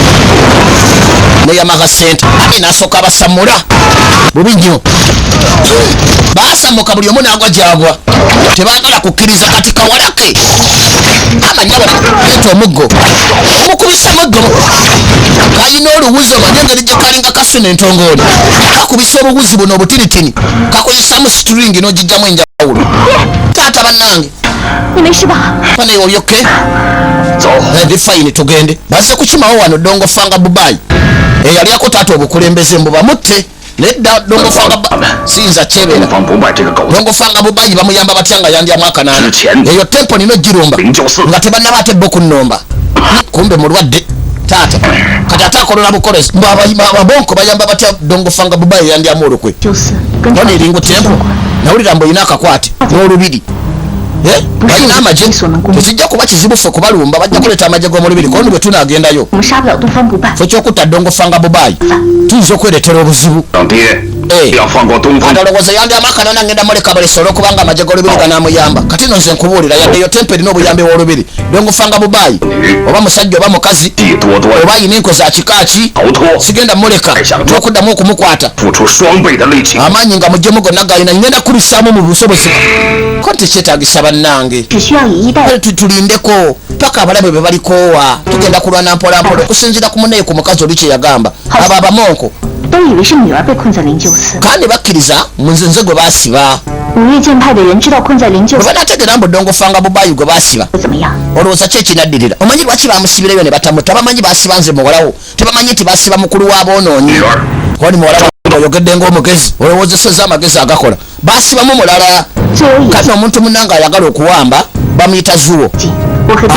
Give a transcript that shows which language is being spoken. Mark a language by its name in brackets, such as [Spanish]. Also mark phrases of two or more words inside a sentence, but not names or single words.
[Ganda] ne Yamaha center ate nasooka abasamula bubi nnyo basamuka buli omu n'agwa gyagwa tebaagala kukkiriza kati kawalake amanyabo leeta omuggo omukubisa muggo kalina oluwuzi omanye engeri gye kalinga kasuna entongooli kakubisa obuwuzi buno obutiritini kakozesamu string n'ogijjamu enjawulo taata bannange [Chinese] 你没事吧？ [Ganda] pane olyoke [Chinese] 走， [Ganda] ndi fayini tugende bazze kukimawo wano dongo fanga bubayi eyalyako taata obukulembeze mbu bamutte nedda dongo fanga siyinza kyebeera [Chinese] 东方不败这个狗子， [Ganda] dongo fanga bubayi bamuyamba batya nga yandyamu akanaana Tikyende. eyo tempo nino girumba [Chinese] 灵鹫寺 [Ganda] nga tebannaba ate bo kunnomba kumbe mulwadde taata kati ate akolola bukolezi mbu ababonko bayamba batya dongo fanga bubayi yandyamu olukwe [Chinese] 就是跟 [Ganda] none [Chinese] 着 [Ganda] eringu tempo nawulira mbu olina akakwate n'olubiri balina amagye tekijja kuba kizibu ffe kubalumba bajja kuleeta amagye g'omulubiri kondi bwe tunaagendayo [Chinese] 我们杀不了东方不败。 [Ganda] ffe kyokutta dongo fanga bubayi tuyinza okwereetera obuzibu [Chinese] 老爹， 要放过东方。 [Ganda] adalowooza yandyamu akanana ngenda muleka balesa olwokubanga amagye g'olubiri ganamuyamba kati no nze nkubuulira yadde eyo tempo erina obuyambi bw'olubiri dongo fanga bubayi oba musajja oba mukazi [Chinese] 地多多 [Ganda] oba ayina enko za kika ki [Chinese] 逃脱， [Ganda] sigenda muleka n'okuddamu okumukwata [Chinese] 付出双倍的力气。 [Ganda] amaanyi nga muggyemu gonna galina ngenda kubissaamu mu busobozi ko tekyetaagisa bannange [Chinese] 只需要以一代 [Ganda] tulindeko paka abalabe bwe balikoowa tugenda kulwana mpolampola okusinziira ku muneeyo ku mukazi oli kye yagamba abo abamonko [Chinese] 都以为是女儿被困在灵鹫寺。 [Ganda] kandi bakkiriza mu nze gwe baasiba [Chinese] 五岳剑派的人知道困在灵鹫 [Ganda] bwe [Chinese] 寺 [Ganda] banaategeera mbu dongo fanga bubayi gwe baasiba [Chinese] 会怎么样？ [Ganda] olowooza ki ekinaddirira omanyi lwaki bamusibireyo ne batamuta bamanyi baasiba nze muwalawo tebamanyi nti baasiba mukulu w'aboonoonyi [Chinese] 女儿， [Ganda] oli muwala oyogedde ng'omugezi olowoozeseza amagezi agakola baasibamu mulala [Chinese] 最有野 [Ganda] kati omuntu munnanga ayagala okuwamba bamuyita zuwo [Chinese] 心。我可